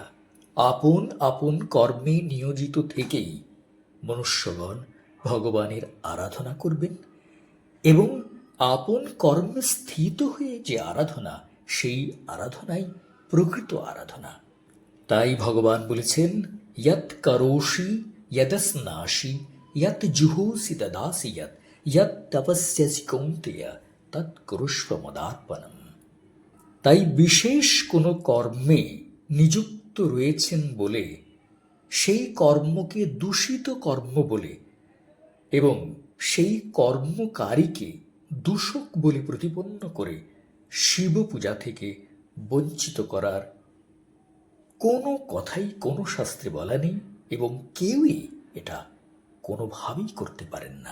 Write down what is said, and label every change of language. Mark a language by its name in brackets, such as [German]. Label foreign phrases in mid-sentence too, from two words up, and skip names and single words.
[Bangla] আপন আপন কর্মে নিয়োজিত থেকেই মনুষ্যগণ ভগবানের আরাধনা করবেন, এবং আপন কর্মে স্থিত হয়ে যে আরাধনা, সেই আরাধনাই প্রকৃত আরাধনা। তাই ভগবান বলেছেন, [Sanskrit] यत् करोषि यदस्नासि यत् जुहोसि ददासि यत् तपस्यसि कौन्तेय তৎকুরুষ্ব মদার্পণম। [Bangla] তাই বিশেষ কোনো কর্মে নিযুক্ত রয়েছেন বলে সেই কর্মকে দূষিত কর্ম বলে এবং সেই কর্মকারীকে দূষক বলে প্রতিপন্ন করে শিব পূজা থেকে বঞ্চিত করার কোনো কথাই কোনো শাস্ত্রে বলা নেই এবং কেউই এটা কোনোভাবেই করতে পারেন না।